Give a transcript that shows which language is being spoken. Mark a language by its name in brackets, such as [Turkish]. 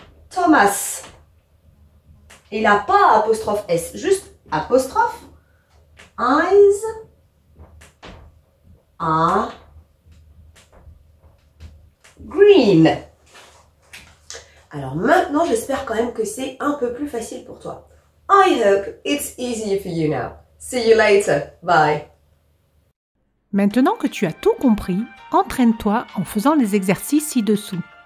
[French] Thomas. Il n'a pas apostrophe S, juste apostrophe. [English] Eyes are green. [French] Alors maintenant, j'espère quand même que c'est un peu plus facile pour toi. [English] I hope it's easier for you now. See you later. Bye. [French] Maintenant que tu as tout compris, entraîne-toi en faisant les exercices ci-dessous.